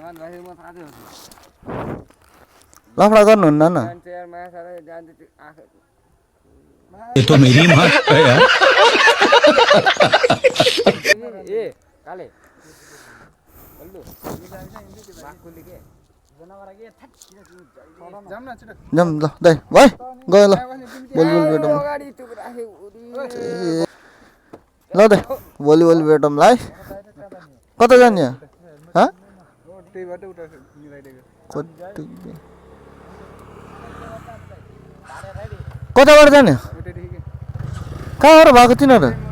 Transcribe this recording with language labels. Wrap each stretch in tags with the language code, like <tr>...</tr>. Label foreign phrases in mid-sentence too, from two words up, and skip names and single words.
<ne>लफडा गर्नुहुन्न न</ne> <hi>ये तो मेरी माँ है यार</hi> <ne>ए काले जाम ल दाइ भाइ गयो ल भोलि भेटौँ ल दाइ भोलि भेटौँ ल है कता जाने कताबाट जाने कहाँबाट भएको तिनीहरू</ne>